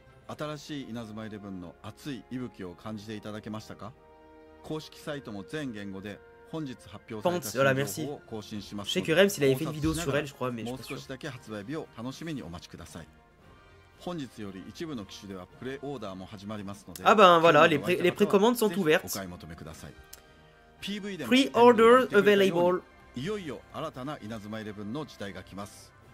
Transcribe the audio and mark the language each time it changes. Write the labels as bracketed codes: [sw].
[ja] 新しい稲妻11の熱い息吹を感じていただけましたか？公式サイトも全言語で本日発表された新情報を更新します。 [fr] Je sais que Rems il avait fait une vidéo sur elle, je crois, mais je suis pas sûr. [ja] もう少しだけ発売日を楽しみにお待ちください。本日より一部の機種ではプレオーダーも始まりますので。 [fr] Ah ben voilà, les précommandes sont ouvertes. [ja] お買い求めください。 [en] Pre-order available. [ja] いよいよ新たな稲妻11の時代が来ます。